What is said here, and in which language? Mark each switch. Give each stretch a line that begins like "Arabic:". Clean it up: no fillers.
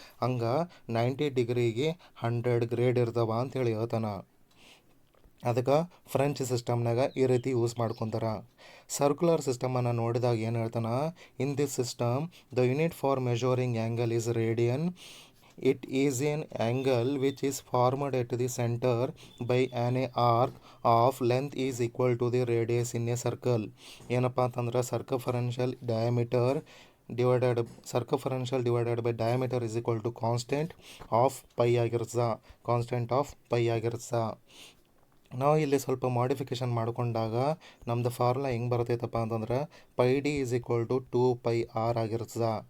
Kannada: ಹಂಗೆ 90 ಡಿಗ್ರಿಗೆ 100 ಗ್ರೇಡ್ ಇರ್ತವೆ ಅಂತೇಳಿ ಹೇಳ್ತಾನೆ. ಅದಕ್ಕೆ ಫ್ರೆಂಚ್ ಸಿಸ್ಟಮ್ನಾಗ ಈ ರೀತಿ ಯೂಸ್ ಮಾಡ್ಕೊತಾರೆ. ಸರ್ಕ್ಯುಲರ್ ಸಿಸ್ಟಮನ್ನು ನೋಡಿದಾಗ ಏನು ಹೇಳ್ತಾನೆ
English: In this system the unit for measuring angle is radian. It is an angle which is formed at the center by an arc of length is equal to the radius in a circle.
Kannada: ಏನಪ್ಪ ಅಂತಂದ್ರೆ
English: Circumferential diameter divided circumferential divided by diameter is equal to constant of pi ಆಗಿರ್ತದ.
Kannada: Constant of pi ಆಗಿರ್ತದ. ನಾವು ಇಲ್ಲಿ ಸ್ವಲ್ಪ modification ಮಾಡಿಕೊಂಡಾಗ ನಮ್ಮದು formula ಹೆಂಗೆ ಬರ್ತೈತಪ್ಪ ಅಂತಂದ್ರೆ
English: pi D is equal to 2πr
Kannada: ಆಗಿರ್ತದ.